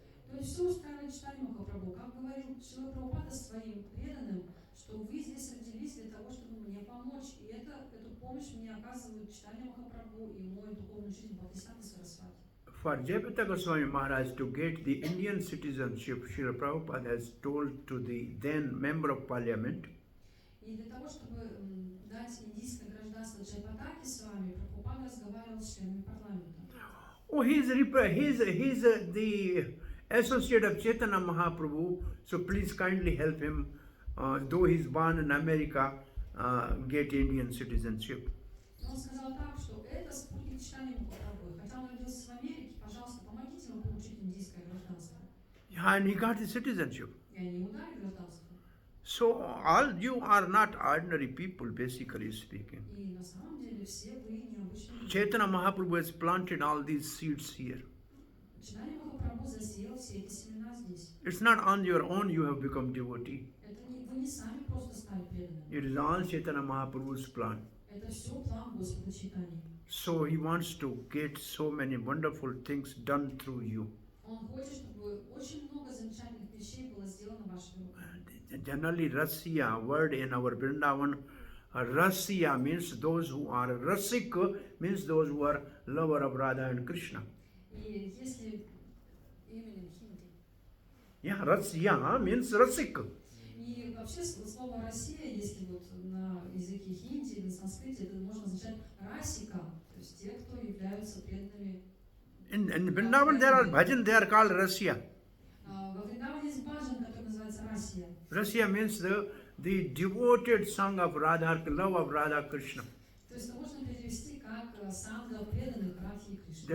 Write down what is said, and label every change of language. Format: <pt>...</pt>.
<ru>То есть все устраивает читание Махапрабху. Как говорил Шрила Прабхупада своим преданным, что вы здесь родились для того, чтобы мне помочь. И эту помощь мне оказывают читание Махапрабху и мой духовный учитель Бхактисиданта Сарасвати.</ru> <en>For Jayapata Goswami Maharaj to get the Indian citizenship, Srila Prabhupada has told to the then member of parliament,</en> <ru>И для того, чтобы дать индийское гражданство Джайпатаке с вами, Прабхупада разговаривал с членами парламента.</ru> <en>Oh, he's the associate of Chaitanya Mahaprabhu, so please kindly help him, though he's born in America, get Indian citizenship.</en> <ru>Но он сказал так, что это спутник читания Махапрабху. Хотя он родился в Америке, пожалуйста, помогите ему получить индийское гражданство.</ru> <en>Yeah, and he got the citizenship.</en> <ru>И они ему дали гражданство.</ru> <en>So all you are not ordinary people, basically speaking.</en> <ru>И на самом деле все вы необычные люди.</ru> <en>Chaitanya Mahaprabhu has planted all these seeds here.</en> <ru>Читание Махапрабху засеял все эти семена здесь.</ru> <en>It's not on your own you have become devotee.</en> <ru>Это не, вы не сами просто стали преданными.</ru> <en>It is all Chaitanya Mahaprabhu's plan.</en> <ru>Это все план Господа Чайтаньи.</ru> <en>So he wants to get so many wonderful things done through you.</en> <ru>Он хочет, чтобы очень много замечательных вещей было сделано вашими руками.</ru> <en>Generally, Rasya, word in our Vrindavan, Rasya means those who are Rasik, means those who are lover of Radha and Krishna.</en> <ru>И если именно хинди.</ru> <en>Yeah, Rasya means Rasik.</en> <ru>И вообще слово «Россия», если вот на языке хинди или на санскрите, это можно означать «расика», то есть те, кто являются преданными.</ru> <en>In Vrindavan there are bhajan, they are called Rasya.</en> <ru>Во Вриндаване есть баджан, который называется «Расия».</ru> <en>Rasya means the devoted song of Radha, love of Radha Krishna.</en> <ru>То есть это можно перевести как санга преданных Радхи и Кришны.</ru>